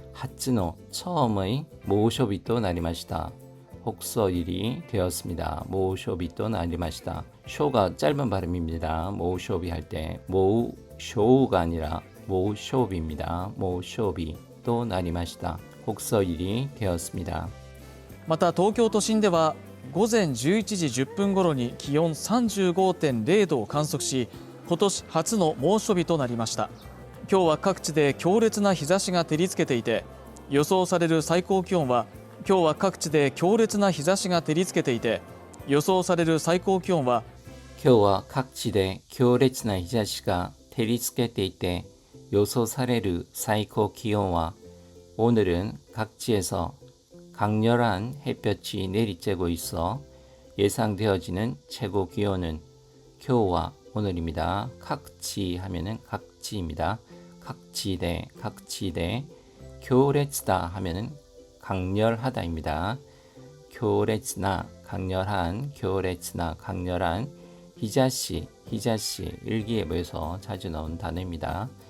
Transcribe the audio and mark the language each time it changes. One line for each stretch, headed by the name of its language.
Japanese: 하츠노
Korean: 처음의
Japanese: 모쇼비 또 나리마시다.
Korean: 혹서일이 되었습니다.
Japanese: 모쇼비 또 나리마시다.
Korean: 쇼가 짧은 발음입니다. 모쇼비 할 때 모쇼가 아니라 모쇼비입니다.
Japanese: 모쇼비 또 나리마시다.
Korean: 혹서일이 되었습니다.
Japanese: また東京都心では午前11時10分頃に気温 35.0 度を観測し、今年初の猛暑日となりました。今日は各地で強烈な日差しが照りつけていて、予想される最高気温は今日は各地で強烈な日差しが照りつけていて、予想される最高気温は今日は各地で強烈な日差しが照りつけていて予想される最高気温は
Korean: 오늘은 각지에서 강렬한 햇볕이 내리쬐고 있어 예상되어지는 최고 기온은 교와 오늘입니다. 각지 하면은 각지입니다. 각지대 교레츠다 하면은 강렬하다입니다. 교레츠나 강렬한 교레츠나 강렬한 히자시 일기예보에서 자주 나온 단어입니다.